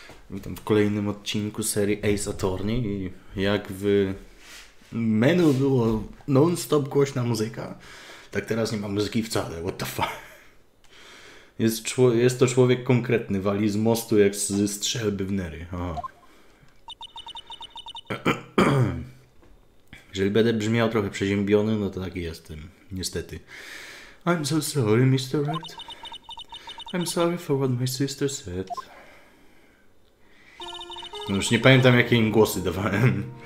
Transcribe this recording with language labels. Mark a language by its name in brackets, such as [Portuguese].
[Polish] Witam w kolejnym odcinku serii Ostatni i jak w menu było non-stop głośna muzyka, tak teraz nie ma muzyki wcale. [English] What the fuck? [Polish] Jest to człowiek konkretny, wali z mostu jak ze strzelby w nery. Aha. Jeżeli będę brzmiał trochę przeziębiony, no to taki jestem, niestety. [English] I'm so sorry, Mr. Wright. I'm sorry for what my sister said. [Polish] No już nie pamiętam, jakie im głosy dawałem.